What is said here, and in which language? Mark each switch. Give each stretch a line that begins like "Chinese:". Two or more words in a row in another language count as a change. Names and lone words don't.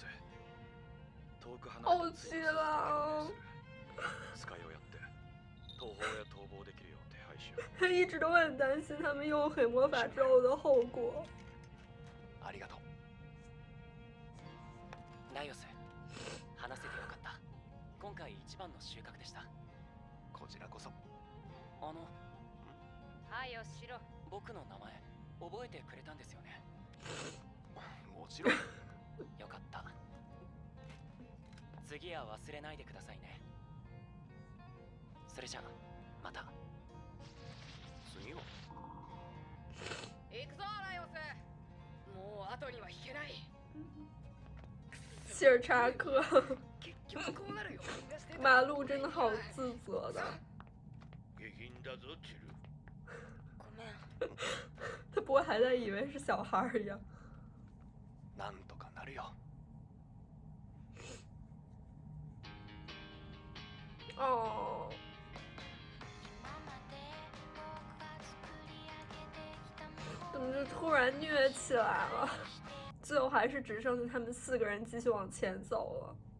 Japanese: 遠く離れた杖を使いをやって東方へ逃亡できるよう手配しよう。
Chinese: 他一直都很担心他们用黑魔法之后的后果。
Japanese: ありがとう。ライオス、話せてよかった。今回一番の収穫でした。こちらこそ。はいよしろ。僕の名前覚えてくれたんですよね。もちろん。よかった。次は忘れないでくださいね。それじゃあまた。次は行くぞライオス。もう後には引けない。
Chinese: 希尔查克。
Japanese: 結局こうなるよ。
Chinese: 马路真的好自责的。
Japanese: 下品だぞチル。ごめん。
Chinese: 他不会还在以为是小孩一样。
Japanese: なんとかなるよ。
Chinese: 哦。怎么就突然虐起来了？最后还是只剩下他们4个人继续往前走了。